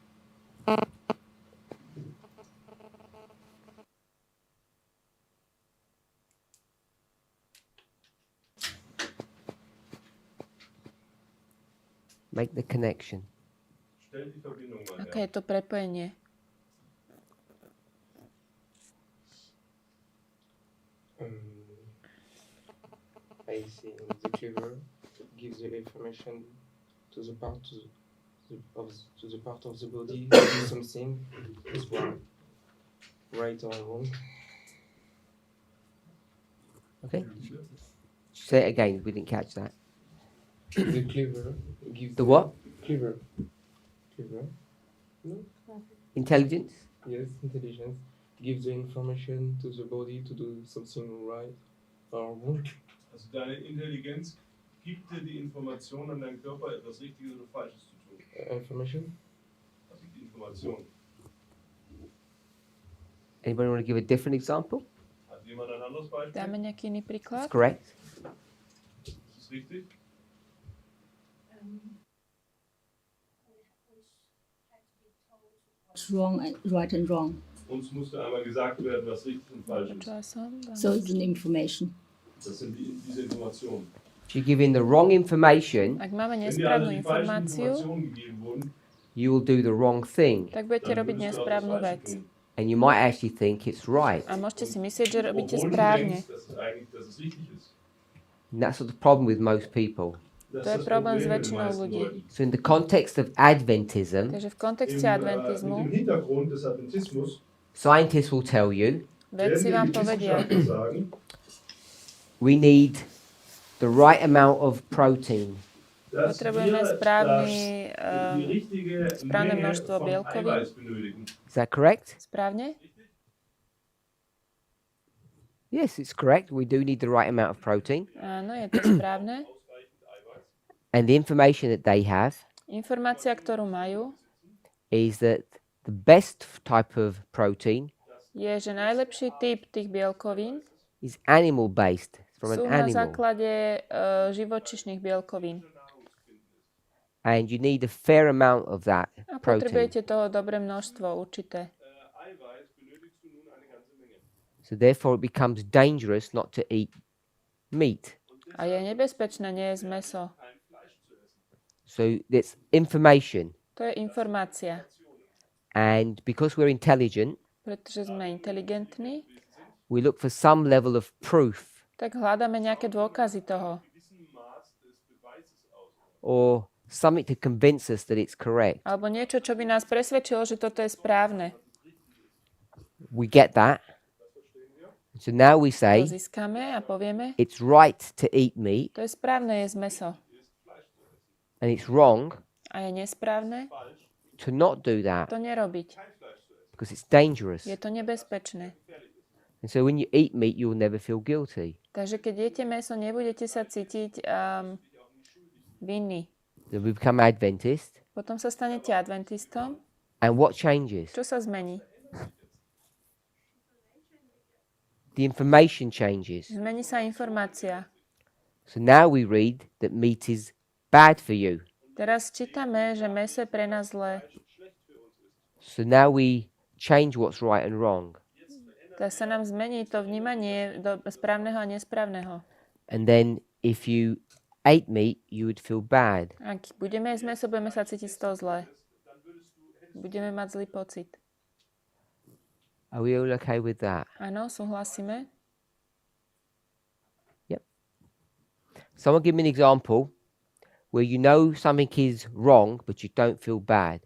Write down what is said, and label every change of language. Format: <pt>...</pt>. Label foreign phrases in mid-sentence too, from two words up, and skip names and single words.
<en>Make the connection.</en> <de>Stell die Verbindung mal</de> <sk>Aké</sk> <de>her.</de> <sk>je to prepojenie?</sk> <en>I see the cleaver gives the information to the part to the part of the body something is wrong, right or wrong. Okay. Say it again. We didn't catch that. The cleaver gives The what? cleaver. No? Intelligence. Yes, intelligence gives the information to the body to do something right or wrong.</en> <de>Also deine Intelligenz gibt dir die Information an deinen Körper, etwas Richtiges oder Falsches zu tun.</de> <en>Information.</en> <de>Also die Information.</de> <en>Anybody want to give a different example?</en> <de>Hat jemand ein anderes Beispiel?</de> <sk>Dáme nejaký iný príklad?</sk> <en>That's correct.</en> <de>Ist das richtig?</de> <en>What's wrong and right and wrong.</en> <de>Uns musste einmal gesagt werden, was richtig und falsch ist.</de> <sk>Počula som.</sk> <en>So it's an information.</en> <de>Das sind diese Informationen.</de> <en>If you give in the wrong information,</en> <sk>Ak máme</sk> <de>Wenn dir also</de> <sk>nesprávnu</sk> <de>die falschen</de> <sk>informáciu,</sk> <de>Informationen gegeben wurden,</de> <en>you will do the wrong thing,</en> <sk>tak budete</sk> <de>dann</de> <sk>robiť</sk> <de>würdest du auch das</de> <sk>nesprávnu</sk> <de>Falsche</de> <sk>vec.</sk> <de>tun.</de> <en>and you might actually think it's right.</en> <sk>A môžete si myslieť, že robíte</sk> <de>Obwohl du</de> <sk>správne.</sk> <de>denkst, dass es richtig ist.</de> <en>And that's the problem with most people.</en> <de>Das</de> <sk>To je</sk> <de>ist das</de> <sk>problém s</sk> <de>Problem mit den</de> <sk>väčšinou</sk> <de>meisten</de> <sk>ľudí.</sk> <de>Leuten.</de> <en>So in the context of Adventism,</en> <sk>Takže v kontexte</sk> <de>Mit</de> <sk>adventizmu</sk> <de>dem Hintergrund des Adventismus</de> <en>scientists will tell you</en> <sk>vedci vám</sk> <de>die</de> <sk>povedia,</sk> <de>Wissenschaftler sagen,</de> <en>we need the right amount of protein.</en> <de>dass</de> <sk>potrebujeme</sk> <de>wir die richtige</de> <sk>správne</sk> <de>Menge</de> <sk>množstvo</sk> <de>von</de> <sk>bielkovín.</sk> <de>Eiweiß benötigen.</de> <en>Is that correct?</en> <sk>Správne?</sk> <en>Yes, it's correct. We do need the right amount of protein.</en> <sk>Áno, je to správne.</sk> <en>And the information that they have</en> <sk>Informácia, ktorú majú,</sk> <en>is that the best type of protein</en> <sk>je, že najlepší typ tých bielkovín</sk> <en>is animal based, from</en> <sk>sú</sk> <en>an</en> <sk>na</sk> <en>animal.</en> <sk>základe živočíšnych bielkovín.</sk> <en>and you need a fair amount of that</en> <sk>A</sk> <en>protein.</en> <sk>potrebujete toho dobré množstvo určité.</sk> <de>Eiweiß benötigst du nun eine ganze Menge.</de> <en>So therefore it becomes dangerous not to eat meat.</en> <sk>A je nebezpečné nejesť mäso.</sk> <en>So it's information.</en> <sk>To je informácia.</sk> <en>And because we're intelligent,</en> <sk>Pretože sme inteligentní,</sk> <en>we look for some level of proof</en> <sk>tak hľadáme nejaké dôkazy toho.</sk> <en>or something to convince us that it's correct.</en> <sk>Alebo niečo, čo by nás presvedčilo, že toto je správne.</sk> <en>We get that. So now we</en> <sk>To</sk> <en>say</en> <sk>získame a povieme,</sk> <en>it's right to eat meat</en> <sk>to je správne jesť mäso.</sk> <en>and it's wrong</en> <sk>A je nesprávne</sk> <en>to not do that</en> <sk>to nerobiť.</sk> <en>because it's dangerous.</en> <sk>Je to nebezpečné.</sk> <en>And so when you eat meat, you'll never feel guilty.</en> <sk>Takže keď jete mäso, nebudete sa cítiť vinný.</sk> <en>Then we become Adventist.</en> <sk>Potom sa stanete adventistom.</sk> <en>And what changes?</en> <sk>Čo sa zmení?</sk> <en>The information changes.</en> <sk>Zmení sa informácia.</sk> <en>So now we read that meat is bad for you.</en> <sk>Teraz čítame, že mäso je pre nás zlé.</sk> <en>So now we change what's right and wrong.</en> <sk>Tak sa nám zmení to vnímanie do správneho a nesprávneho.</sk> <en>And then if you ate meat, you would feel bad.</en> <sk>Ak budeme jesť mäso, budeme sa cítiť z toho zle. Budeme mať zlý pocit.</sk> <en>Are we all okay with that?</en> <sk>Áno, súhlasíme.</sk> <en>Someone give me an example where you know something is wrong, but you don't feel bad.</en>